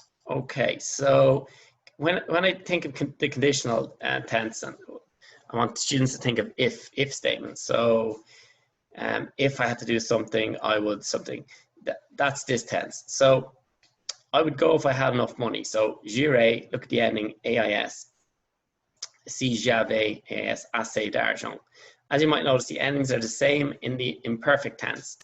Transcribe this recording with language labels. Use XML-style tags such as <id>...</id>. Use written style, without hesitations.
<en>Okay, so when I think of the conditional tense, and I want students to think of if statements. So if I had to do something, I would something. That's this tense. So I would go if I had enough money. So j'irai, look at the ending AIS.</en> <fr>Si j'avais assez d'argent.</fr> <en>As you might notice, the endings are the same in the imperfect tense.</en>